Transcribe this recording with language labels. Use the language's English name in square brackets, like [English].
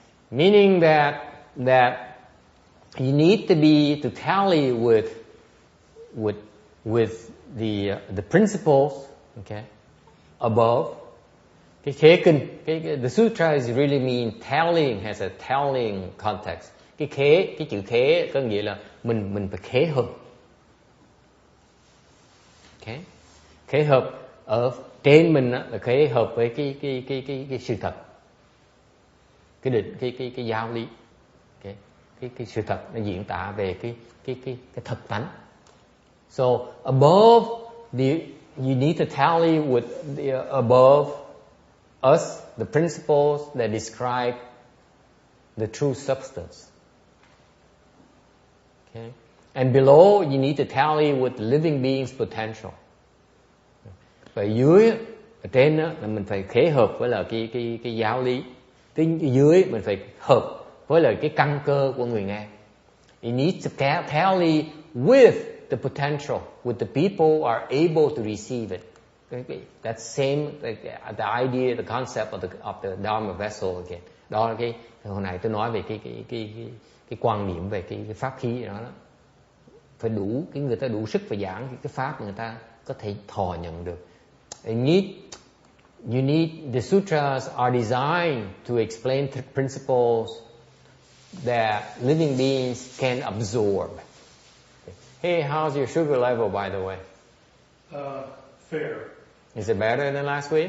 [English] Meaning that you need to tally with the principles, okay, above. [Vietnamese] Cái khế kinh, [English] the sutra is really mean tallying, has a tallying context. [Vietnamese] Cái chữ khế có nghĩa là mình phải khế hợp. Okay? Khế hợp ở trên mình là khế hợp với cái sự thật. Cái định cái giáo lý. Okay? Cái sự thật nó diễn tả về cái thực tánh. [English] So above you need to tally with the above us, the principles that describe the true substance. Okay? And below, you need to tally with the living being's potential. [Vietnamese] Và dưới, ở trên đó, là mình phải khế hợp với là cái giáo lý. Dưới mình phải hợp với là cái căn cơ của người nghe. [English] You need to tally with the potential, with the people who are able to receive it. That same the idea, the concept of the Dharma vessel again. [Vietnamese] Đó là cái hồi nãy tôi nói về cái quan niệm về cái pháp khí đó. Phải đủ người ta đủ sức phải giảng cái pháp người ta có thể thọ nhận được. [English] You need the sutras are designed to explain the principles that living beings can absorb. Hey, how's your sugar level, by the way? Fair. Is it better than last week?